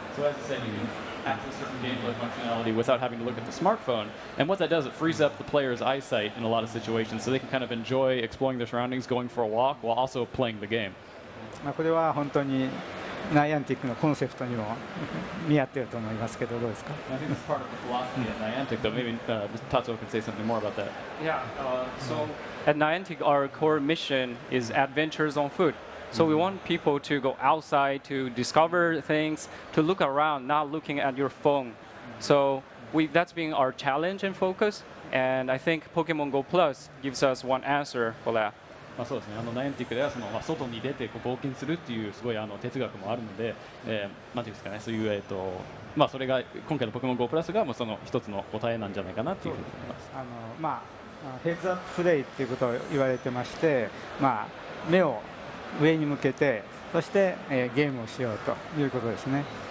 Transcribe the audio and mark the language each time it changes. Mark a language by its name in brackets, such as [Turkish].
[English] So as I said, you can access certain gameplay functionality without having to look at the smartphone. And what that does, it frees up the player's eyesight in a lot of situations, so they can kind of enjoy exploring their surroundings, going for a walk, while also playing the game. [Japanese] これは本当にナイアンティックのコンセプトにも見合っていると思いますけど、どうですか？ [English] I think that's part of the philosophy at Niantic, though. Maybe Tatsuo can say something more about that. Yeah. So at Niantic, our core mission is adventures on foot. So we want people to go outside to discover things, to look around, not looking at your phone. So that's been our challenge and focus. And I think Pokemon Go Plus gives us one answer for that. [Japanese] そうですね。ナイアンティックでは外に出て冒険するっていうすごい哲学もあるので、なんていうんですかね、そういうそれが今回のポケモン Go プラスがその一つの答えなんじゃないかなっていうふうに思います。ヘッズアッププレイっていうことを言われてまして、目を上に向けて、そしてゲームをしようということですね。